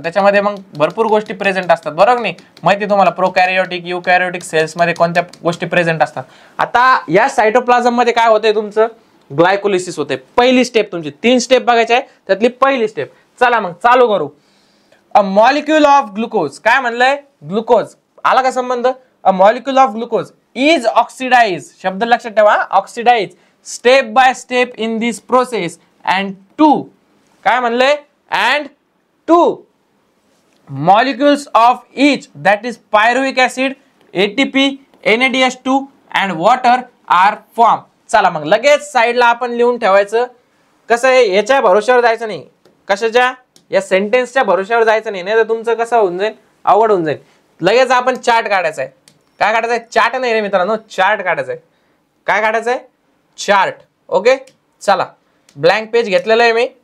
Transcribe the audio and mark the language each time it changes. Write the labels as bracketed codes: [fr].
[mr] त्याच्यामध्ये मग भरपूर गोष्टी प्रेझेंट असतात, बरोबर नाही. माहिती तुम्हाला प्रोकॅरियोटिक, युकॅरियोटिक सेल्स मध्ये कोणत्या गोष्टी प्रेझेंट असतात. आता या सायटोप्लाझम मध्ये काय होतंय, तुमचं ग्लायकोलिसिस होते. पहिली स्टेप तुमची 3 स्टेप बघायची आहे, त्यातली पहिली स्टेप. चला मग चालू करू. A molecule of glucose. काय म्हणलंय, ग्लुकोज. आला का संबंध, [en] A molecule of glucose is oxidise. [mr] शब्द लक्षात ठेवा, [en] Oxidise step by step in this process and 2. [mr] काय म्हणलंय, [en] And 2 molecules of each, that is pyruvic acid, ATP, NADH2 and water are formed. [mr] चला मग लगेच साइडला आपण लिहून ठेवायचं. कसं आहे, याच्या भरोश्यावर जायचं नाही, कशाच्या, या सेंटेन्सच्या भरोश्यावर जायचं नाही, नाही तर तुमचं कसं होऊन जाईल, अवघड होऊन जाईल. लगेच आपण चार्ट काढायचा आहे. काय काढायचं आहे, चार्ट नाही रे मित्रांनो, चार्ट काढायचा आहे. काय काढायचं आहे, चार्ट. ओके, चला ब्लँक पेज घेतलेलं आहे मी.